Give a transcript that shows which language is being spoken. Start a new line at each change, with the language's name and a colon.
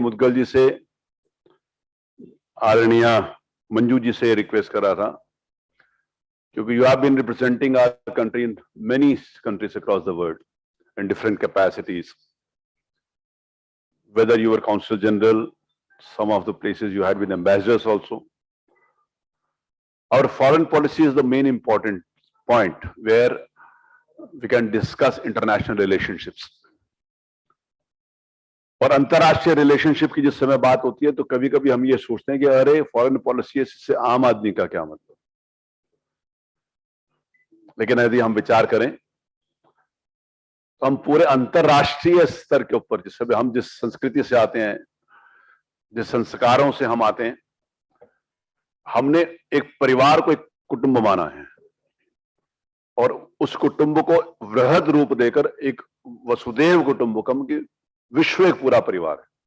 Hindi: मुदगल जी से, आदरणीय मंजू जी से रिक्वेस्ट कर रहा था, क्योंकि
English: You have been representing our country in many countries across the world in different capacities, whether you were consul general, some of the places you had been ambassadors also. Our foreign policy is the main important point where we can discuss international relationships.
Hindi: और अंतरराष्ट्रीय relationship की जिस समय बात होती है तो कभी कभी हम ये सोचते हैं कि अरे फॉरेन पॉलिसी से आम आदमी का क्या मतलब। लेकिन यदि हम विचार करें तो हम पूरे अंतरराष्ट्रीय स्तर के ऊपर, जिस समय हम जिस संस्कृति से आते हैं, जिस संस्कारों से हम आते हैं, हमने एक परिवार को एक कुटुंब माना है और उस कुटुंब को वृहद रूप देकर एक वसुदेव कुटुंबकम की विश्व एक पूरा परिवार है।